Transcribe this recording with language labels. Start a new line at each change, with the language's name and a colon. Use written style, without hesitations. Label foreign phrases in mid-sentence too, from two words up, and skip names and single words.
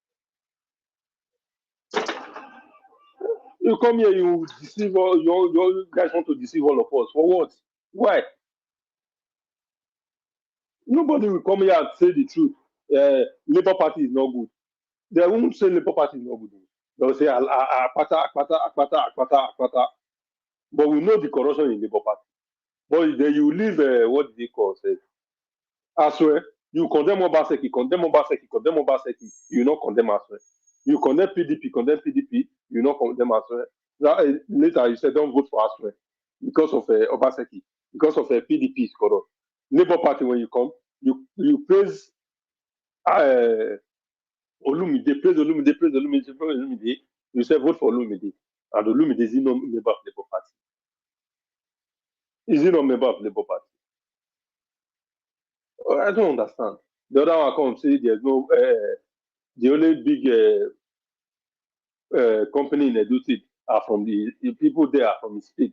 English: You come here, you deceive all you guys want to deceive all of us. For what? Why? Nobody will come here and say the truth. Labour Party is not good. They won't say Labour Party is not good. They'll say Akpata, Akpata, Akpata, Akpata, Akpata. But we know the corruption in Labour Party. But then you leave what they call say. I swear, you condemn Obaseki, you not condemn Aswe. You condemn PDP, you not condemn Aswe. Later you say don't vote for Aswe because of Obaseki, because of PDP is corrupt. Labour Party, when you come, you praise Olumide, praise Olumide, you say vote for Olumide. And Olumide is not member of Labour Party. Is he not member of Labour Party? I don't understand. The other one come say there's no the only big company in Edo State are from the people there are from the state.